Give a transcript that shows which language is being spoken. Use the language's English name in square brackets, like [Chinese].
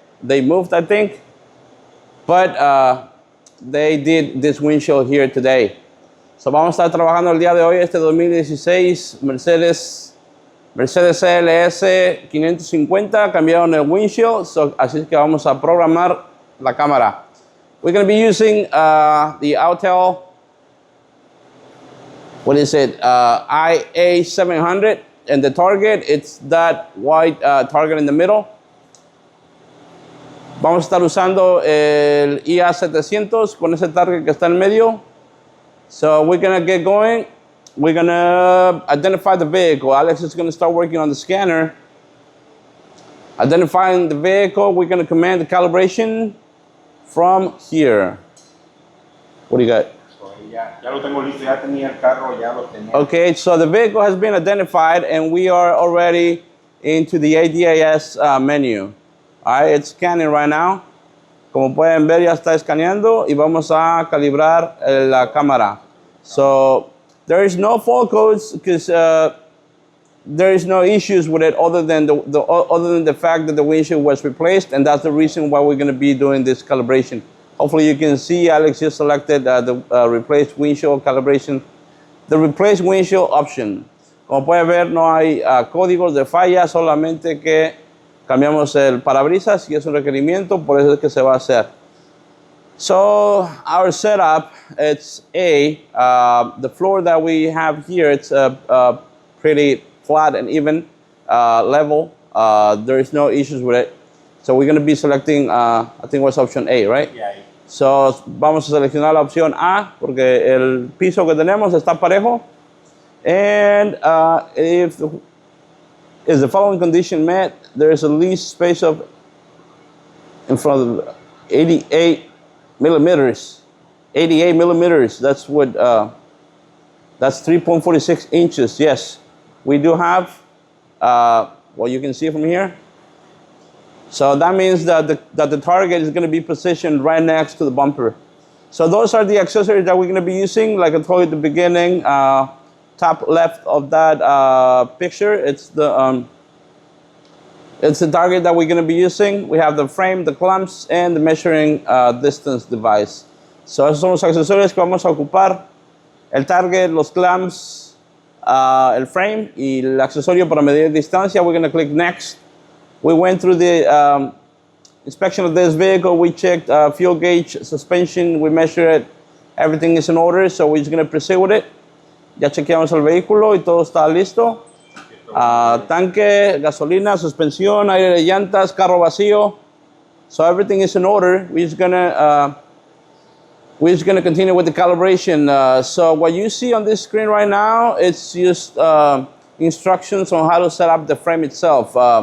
[English] They moved, I think, but they did this windshield here today. [Spanish] So vamos a estar trabajando el día de hoy, este 2016 Mercedes CLS 550, cambiaron el windshield, así que vamos a programar la cámara. [English] We're going to be using the Autel, what is it, IA700, and the target, it's that white target in the middle. [Spanish] Vamos a estar usando el IA700 con ese target que está en medio. [English] So we're going to get going. We're going to identify the vehicle. Alex is going to start working on the scanner. Identifying the vehicle, we're going to command the calibration from here. What do you got? [Spanish] Ya lo tengo listo, ya tenía el carro, ya lo tenía. [English] Okay, so the vehicle has been identified and we are already into the ADAS menu. All right, it's scanning right now. [Spanish] Como pueden ver, ya está escaneando y vamos a calibrar la cámara. [English] So there is no fault codes because there is no issues with it other than the fact that the windshield was replaced, and that's the reason why we're going to be doing this calibration. Hopefully you can see Alex just selected the replaced windshield calibration, the replaced windshield option. [Spanish] Como pueden ver, no hay códigos de falla, solamente que cambiamos el parabrisas y es un requerimiento, por eso es que se va a hacer. [English] So our setup, it's the floor that we have here, it's pretty flat and even level. There is no issues with it. So we're going to be selecting, I think it was option A, right? Yeah. [Spanish] So vamos a seleccionar la opción A porque el piso que tenemos está parejo. [English] And if the following condition met, there is a least space of in front of 88 millimeters. 88 millimeters. That's what. That's 3.46 inches. Yes, we do have. Well, you can see from here. So that means that the target is going to be positioned right next to the bumper. So those are the accessories that we're going to be using. Like I told you at the beginning, top left of that picture, it's the target that we're going to be using. We have the frame, the clamps, and the measuring distance device. [Spanish] So esos son los accesorios que vamos a ocupar. El target, los clamps, el frame y el accesorio para medir distancia. [English] We're going to click next. We went through the inspection of this vehicle. We checked fuel gauge, suspension. We measured it. Everything is in order, so we're just going to proceed with it. [Spanish] Ya chequeamos el vehículo y todo está listo. Tanque, gasolina, suspensión, aire de llantas, carro vacío. [English] So everything is in order. We're just gonna continue with the calibration. So what you see on this screen right now, it's just instructions on how to set up the frame itself.